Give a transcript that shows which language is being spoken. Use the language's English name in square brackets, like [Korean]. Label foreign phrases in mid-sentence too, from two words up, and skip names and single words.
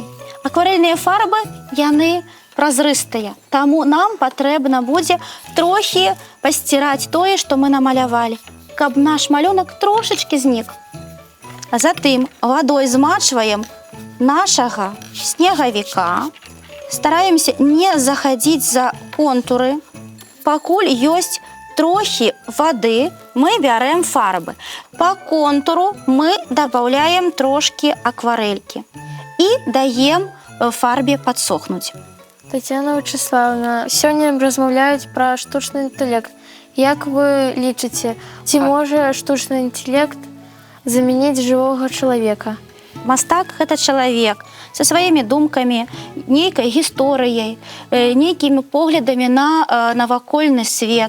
[Belarusian] Акварэльныя фарбы, яны празрыстыя, таму нам патрэбна будзе трохі пасціраць тое, што мы намалявалі, каб наш малюнак трошачкі знік. А затым вадой змачваем нашага снегавіка, стараемся не заходить за контуры. Пакуль ёсць трохи воды, мы бярем фарбы. [Russian] По контуру мы добавляем трошки акварельки и даем фарбе подсохнуть. [Belarusian] Тацяна Вячаслаўна, сёння размаўляюць пра штучны інтэлект. Як вы лічыце, ці можа штучны інтэлект замяніць жывога чалавека? Мастак – гэта чалавек со сваімі думкамі, нейкай гісторыяй, нейкімі поглядамі на навакольны свет.